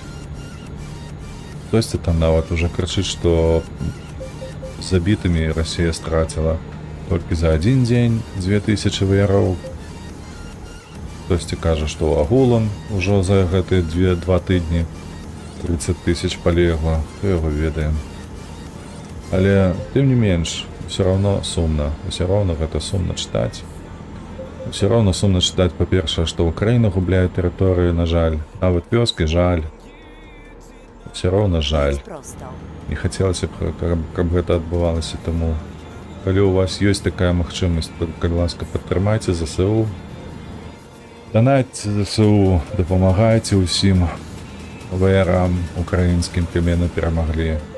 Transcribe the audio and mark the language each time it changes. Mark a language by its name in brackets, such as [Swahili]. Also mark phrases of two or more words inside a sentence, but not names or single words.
[Belarusian] Хтосьці там нават уже крычыць, што забітымі Расія страціла толькі за адзін дзень 2000 ваяроў. Хтосьці кажа, што агулам ужо за гэтыя 2 тыдні 30 000 палегла, хто яго ведае. Але тым не менш, [Russian] все равно [Belarusian] сумна, [Russian] все равно [Belarusian] гэта сумна чытаць. [Russian] Все равно [Belarusian] сумна чытаць, па-першае, што Украіна губляе тэрыторыю, на жаль, нават вёскі жаль. [Russian] Все равно жаль. [Polish] Jedź prosto. [Belarusian] Не хацелася б, каб гэта адбывалася, таму калі у вас ёсць такая магчымасць, то, калі ласка, падтрымайце ЗСУ, данайце ЗСУ, дапамагайце ўсім ваярам украінскім, каб яны перамаглі.